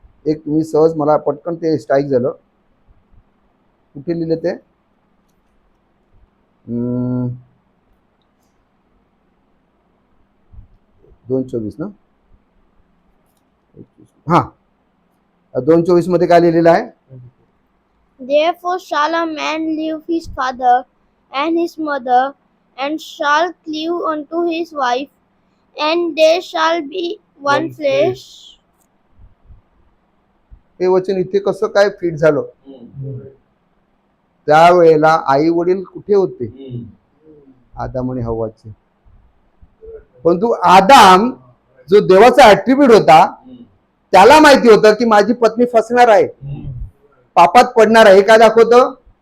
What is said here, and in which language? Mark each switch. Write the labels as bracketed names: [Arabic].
[Marathi] एक तुम्ही सहज मला पटकन ते स्ट्राईक झालं. कुठे लिहिले ते? 2:24 ना? हा, 2:24 मध्ये काय लिहिलेलं आहे? [English] Therefore shall a man leave his father and his mother, and shall cleave unto his wife, and they shall be one One flesh. [Marathi] हे वचन इथे कसं काय फिट झालं? त्यावेळेला आई वडील कुठे होते? आदाम आणि हव्वाचे. परंतु आदाम जो देवाचा ऍट्रिब्यूट होता, त्याला माहिती होतं की माझी पत्नी फसणार आहे, पापात पडणार आहे. हे काय दाखवतं?